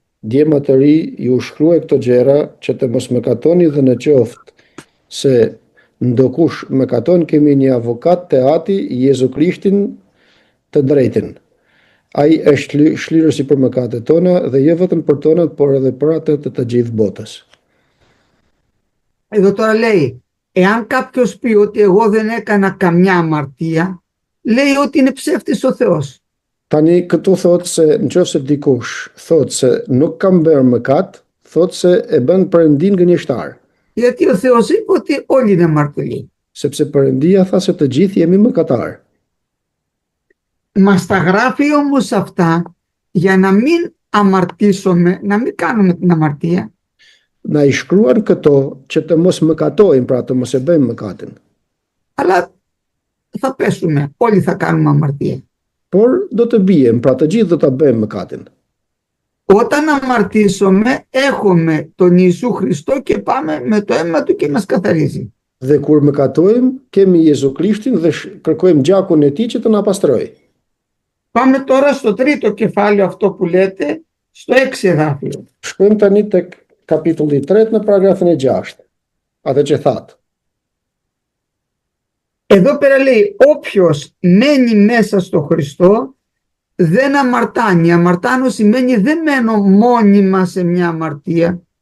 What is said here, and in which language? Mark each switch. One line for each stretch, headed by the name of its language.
Albanian: Djema të ri ju shkruaj këto gjëra që të mos mëkatoni, dhe në qoftë se ndokush mëkaton, kemi një avokat te Ati, Jezu Krishtin të drejtin. Ai është shlirësi për mëkatet tona dhe jo vetëm për tonat, por edhe për ato të gjithë botës.
Greek: Εδώ τώρα λέει, εάν κάποιος πει ότι εγώ δεν έκανα καμιά αμαρτία, λέει ότι είναι ψεύτης ο Θεός.
Albanian: Tani këtu thotë se nëse dikush thotë se nuk kam bërë mëkat, thotë se e bën Perëndin gënjeshtar.
Greek: Γιατί ο Θεός είπε ότι όλοι είναι αμαρτωλοί.
Albanian: Sepse Perëndia tha se të gjithë jemi mëkatar.
Greek: Μας τα γράφει όμως αυτά για να μην αμαρτήσουμε, να μην κάνουμε την αμαρτία.
Albanian: Na i shkruan këto që të mos mëkatojmë, pra të mos e bëjmë mëkatin.
Greek: Αλλά θα πέσουμε, όλοι θα κάνουμε αμαρτία.
Albanian: Por do të bijem, pra të gjithë do ta bëjmë mëkatin.
Greek: Όταν αμαρτήσουμε έχουμε τον Ιησού Χριστό και πάμε με το αίμα του και μας καθαρίζει.
Albanian: Dhe kur mëkatojmë, kemi Jezu Krishtin dhe kërkojmë gjakun e tij që të na pastrojë.
Greek: Πάμε τώρα στο τρίτο κεφάλαιο αυτό που λέτε, στο 6 εδάφιο.
Albanian: Shkojmë tani tek kapitulli 3 në paragrafin e 6. Atë që thatë.
Greek: Εδώ πέρα λέει, όποιος μένει μέσα στο Χριστό δεν αμαρτάνει. Αμαρτάνω σημαίνει δεν μένω μόνιμα σε μια αμαρτία.